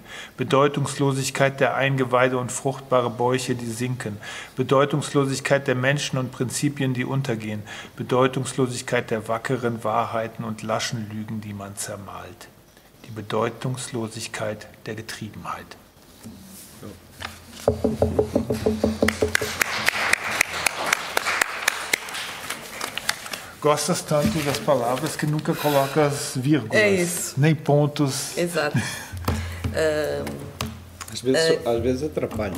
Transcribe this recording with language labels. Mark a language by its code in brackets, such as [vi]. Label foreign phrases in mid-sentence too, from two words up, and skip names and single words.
[de] Bedeutungslosigkeit der Eingeweide und fruchtbare Bäuche, die sinken. Bedeutungslosigkeit der Menschen und Prinzipien, die untergehen. Bedeutungslosigkeit der wackeren Wahrheiten und laschen Lügen, die man zermalt. Die Bedeutungslosigkeit der Getriebenheit. [pt] Gostas tanto das palavras que nunca colocas vírgulas, nem pontos. Exato. Às vezes atrapalha.